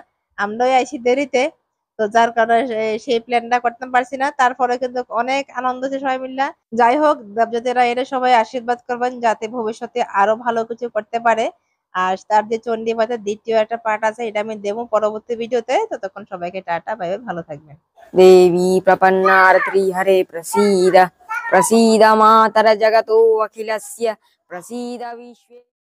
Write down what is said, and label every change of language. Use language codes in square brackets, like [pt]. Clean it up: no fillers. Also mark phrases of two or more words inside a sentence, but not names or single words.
[bn] আমরাই আইসি দেরিতে, তো যার কারণে সেই প্ল্যানটা করতে পারছি না। তারপরে কিন্তু অনেক আনন্দ হচ্ছে সবাই মিলে। যাই হোক, দেবজাতিরা এরা সবাই আশীর্বাদ করবেন যাতে ভবিষ্যতে আরো ভালো কিছু করতে পারে। আর তার যে চণ্ডী পাঠের দ্বিতীয় একটা পার্ট আছে, এটা আমি দেবো পরবর্তী ভিডিওতে। ততক্ষণ সবাইকে টাটা, [en] bye bye, [bn] ভালো থাকবেন। [sa] देवी प्रपन्नार्त्री हरे प्रसीद प्रसीद मातर जगतो अखिलस्य प्रसीद विश्वे।